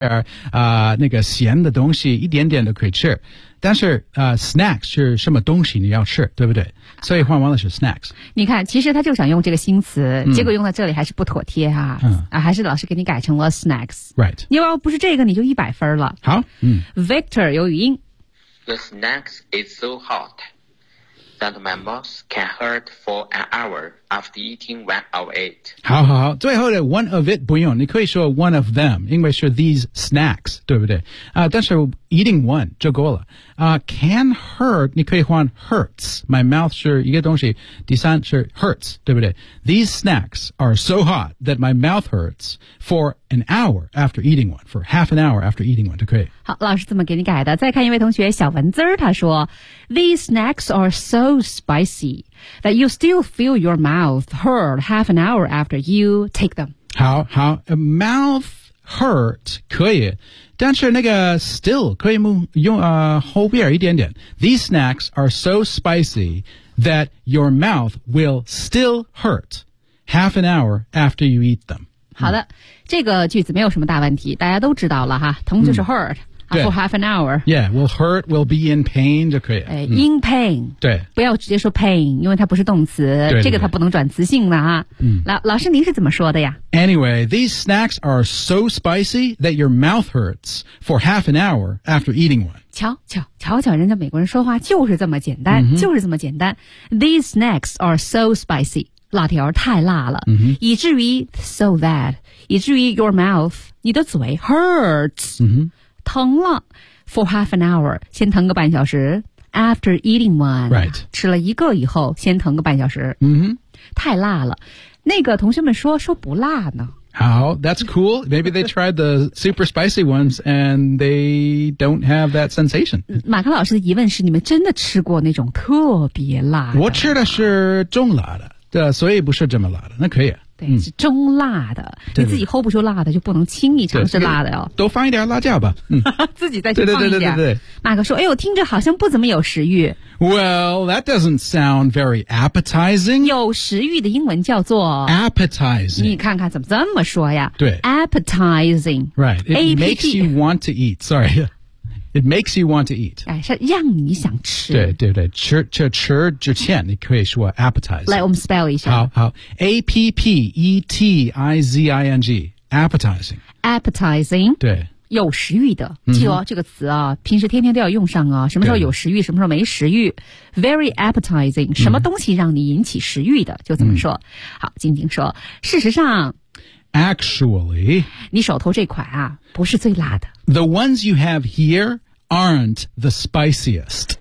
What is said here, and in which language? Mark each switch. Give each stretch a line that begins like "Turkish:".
Chinese: 那个咸的东西一点点都可以吃，但是snacks 是什么东西你要吃，对不对？所以换完了是 snacks。你看，其实他就想用这个新词，结果用在这里还是不妥帖哈、啊，还是老师给你改成了 snacks。
English: Right，
Chinese: 你要不是这个，你就100分了。好，嗯。 Victor 有语音。
English: The snacks is so hot that my mouth can hurt for an hour after eating one of it.
Chinese: 好好好，最后的
English: one of it
Chinese: 不用，你可以说
English: one of them，
Chinese: 因为是
English: these snacks，
Chinese: 对不对？但是
English: eating one
Chinese: 就够了。Can hurt 你可以换 hurts， my mouth 是一个东西，第三是 hurts， 对不对？
English: These snacks are so hot that my mouth hurts for an hour after eating one， for half an hour after eating one 就可以。
Chinese: 好，老师怎么给你改的？再看一位同学小文字，他说
English: These snacks are so spicy that you still feel your mouth hurt half an hour after you take them.
Chinese: 好好， mouth hurt 可以，但是那个 still 可以用后边一点点。
English: These snacks are so spicy that your mouth will still hurt half an hour after you eat them.
Chinese: 好的，这个句子没有什么大问题，大家都知道了哈，疼就是 hurt。
English: For half an hour. Yeah, will hurt, will be in pain
Chinese: 就可以。
English: In pain.
Chinese: 对。不要直接说 pain, 因为它不是动词。对对对，这个它不能转词性了啊。老师您是怎么说的呀？
English: Anyway, these snacks are so spicy that your mouth hurts for half an hour after eating one.
Chinese: 瞧瞧人家美国人说话就是这么简单、 mm-hmm. 就是这么简单。
English: These snacks are so spicy.
Chinese: 辣条太辣了。 Mm-hmm. 以至于
English: so that,
Chinese: 以至于
English: your mouth,
Chinese: 你的嘴 hurts.、 Mm-hmm. 疼了
English: for half an hour
Chinese: 先疼个半小时
English: after eating one、 right.
Chinese: 吃了一个以后先疼个半小时、 mm-hmm. 太辣了，那个同学们说不辣呢。
English: 好， that's cool. Maybe they tried the super spicy ones and they don't have that sensation.
Chinese: 马克老师的疑问是，你们真的吃过那种特别辣的？我吃的是中辣的，对，所以不是这么辣的，那可以。对，是中辣的、嗯、对，你自己 hold 不住辣的就不能轻易尝试辣的哦。多放一点辣椒吧、嗯、自己再去放一点。对对对对对对，马克说，哎呦，听着好像不怎么有食欲。
English: Well, that doesn't sound very appetizing.
Chinese: 有食欲的英文叫做
English: appetizing.
Chinese: 你看看怎么这么说呀。对，
English: appetizing. Right, it makes you want to eat. Sorry, it makes you want to eat.
Chinese: 哎，是让你想吃。对对对，吃之前你可以说 appetizing。来，我们 spell 一下。好好 ，appetizing， appetizing。
English: appetizing。
Chinese: 对。有食欲的，记得、嗯、这个词啊，平时天天都要用上啊。什么时候有食欲，什么时候没食欲 ？
English: Very appetizing，
Chinese: 什么东西让你引起食欲的，就怎么说。嗯、好，静静说，事实上。
English: Actually,
Chinese: 你手头这款啊，不是最辣的。
English: The ones you have here aren't the spiciest.